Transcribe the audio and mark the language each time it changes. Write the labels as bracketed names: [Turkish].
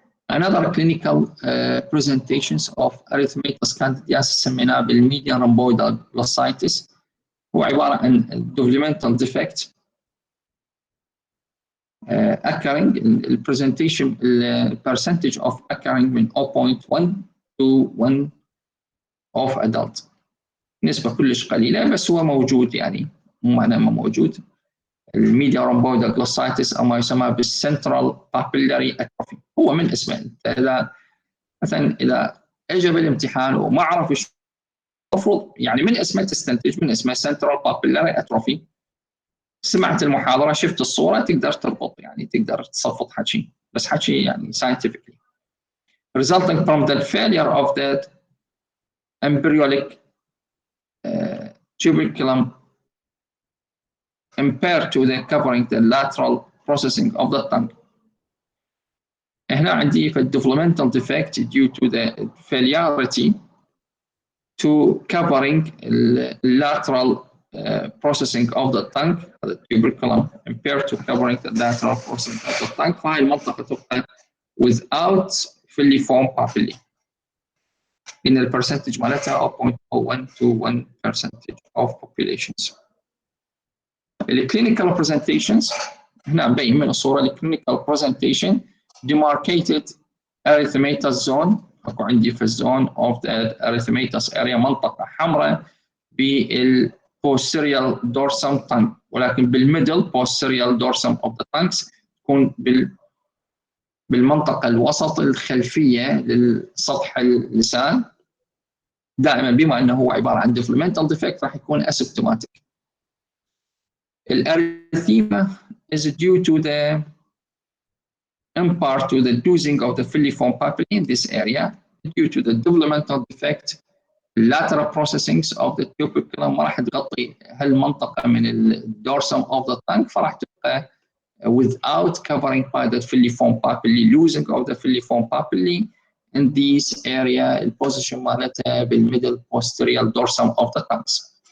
[English] Another clinical presentations of erythematous candidiasis [Arabic] سميناه بالميديان [English] rhomboidal glossitis هو عبارة عن developmental defect occurring the presentation percentage of occurring من 0.1 to 1 of adult. [Arabic] نسبة كلش قليلة بس هو موجود يعني مو معناه ما موجود. الميديا [English] rhomboidal glossitis [Arabic] أو ما يسمى بال [English] central papillary atrophy [Arabic] هو من اسمه. إذا مثلا إذا أجى بالامتحان وما عرف إيش المفروض يعني من اسمه تستنتج من اسمه [English] central papillary atrophy. [Arabic] سمعت المحاضرة شفت الصورة تقدر تربط يعني تقدر تصفط حكي بس حكي يعني [English] scientifically resulting from the failure of the embryonic tuberculum impaired to the covering the lateral processing of the tongue. [Arabic] هنا عندي في [English] developmental defect due to the failure to covering lateral processing of the tongue, the tuberculum impaired to covering the lateral processing of the tongue. [Arabic] فهاي المنطقة تبقى [English] without filiform papillae. In the percentage مالتها 0.01 to 1% of populations. The clinical presentations [Arabic] هنا مبين من الصورة [English] clinical presentation demarcated erythematous zone. [Arabic] اكو عندي في الزون [English] of the erythematous area [Arabic] منطقة حمراء بال posterior dorsum tongue ولكن بالميدل [English] posterior dorsum of the tongues [Arabic] تكون بالمنطقة الوسط الخلفية للسطح اللسان دائما بما انه هو عبارة عن [English] developmental defect [Arabic] راح يكون asymptomatic. [English] الاريثيما is due to the in part to the losing of the filiform papillae in this area due to the developmental defect lateral processings of the tuberculum [Arabic] ما راح تغطي هالمنطقة [English] من الdorsum of the tongue [Arabic] فراح تبقى [English] without covering by the filiform papillae, losing of the filiform papillae in this area [Arabic] البوزيشن مالتها [English] بالmiddle posterior dorsum of the tongues.